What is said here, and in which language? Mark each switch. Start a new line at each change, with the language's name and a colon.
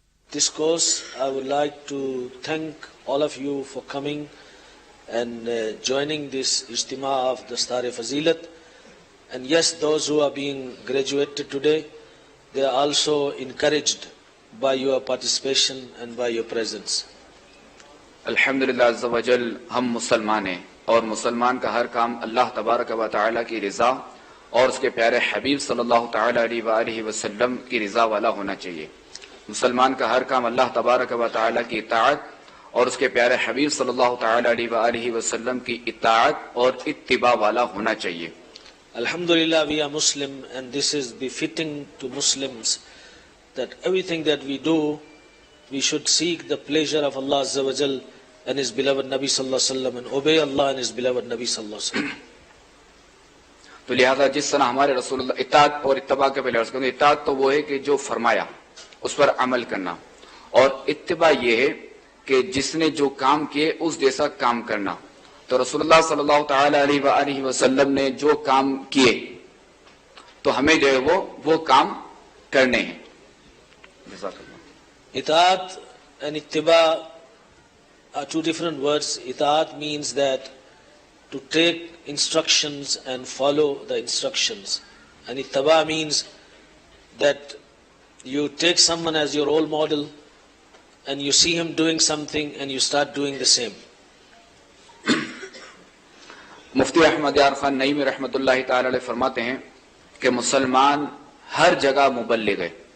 English: This course, I would like to thank all of you for coming and joining this ijtima of Dastar Fazilat. And yes, those who are being graduated today, they are also encouraged by your participation and by your presence.
Urdu: الحمدللہ عز و جل ہم مسلمان ہیں، اور مسلمان کا ہر کام اللہ تبارک و تعالیٰ کی رضا اور اس کے پیارے حبیب صلی اللہ تعالیٰ علیہ وآلہ وسلم کی رضا والا ہونا چاہیے. مسلمان کا ہر کام اللہ تبارک و تعالیٰ کی اطاعت اور اس کے پیارے حبیب صلی اللہ تعالیٰ علیہ وآلہ وسلم کی اطاعت اور اتباع والا ہونا چاہیے.
English: Alhamdulillah, we are Muslim, and this is befitting to Muslims, that everything that we do, we should seek the pleasure of Allah Azza wa Jal and His beloved Nabi Sallallahu Alaihi Wasallam, and obey Allah and His beloved Nabi Sallallahu Alaihi Wasallam.
Urdu: تو لہذا جس طرح ہمارے رسول اللہ اطاعت اور اتباع کے پہلے عرض کروں، اطاعت تو وہ ہے کہ جو فرمایا اس پر عمل کرنا، اور اتباع یہ ہے کہ جس نے جو کام کیے اس جیسا کام کرنا. تو رسول اللہ صلی اللہ تعالی علیہ وآلہ وسلم نے جو کام کیے تو ہمیں جو ہے وہ کام کرنے ہیں.
English: Itaat and ittiba are two different words. Itaat means that to take instructions and follow the instructions, and ittiba means that you take someone as your role model and you see him doing something and you start doing the same.
Urdu: مفتی احمد یار خان نعیمی رحمۃ اللہ تعالی علیہ فرماتے ہیں کہ مسلمان ہر جگہ مبلغ ہے.